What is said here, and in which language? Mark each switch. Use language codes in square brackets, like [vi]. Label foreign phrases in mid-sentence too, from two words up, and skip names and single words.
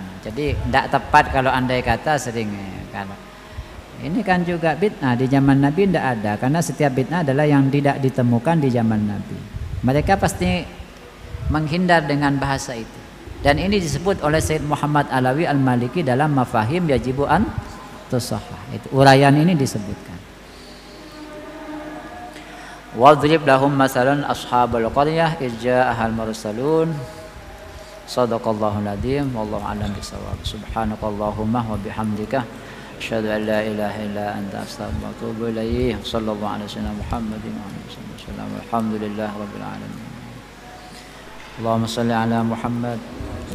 [id] Jadi tidak tepat kalau andai kata sering kalau ini kan juga bid'ah di zaman Nabi tidak ada, karena setiap bid'ah adalah yang tidak ditemukan di zaman Nabi. Mereka pasti menghindar dengan bahasa itu. Dan ini disebut oleh Sayyid Muhammad Alawi Al-Maliki dalam Mafahim Yajibu an Tusahhah. Itu uraian ini disebutkan. [ar] واضرب لهم مثلا أصحاب القرية إذ جاءها المرسلون. صدق الله العظيم والله أعلم بالصواب. سبحانك اللهم وبحمدك أشهد أن لا إله إلا أنت أستغفرك وأتوب إليك. صلى الله عليه وسلم محمد وآله وسلم. الحمد لله رب العالمين. اللهم صل على محمد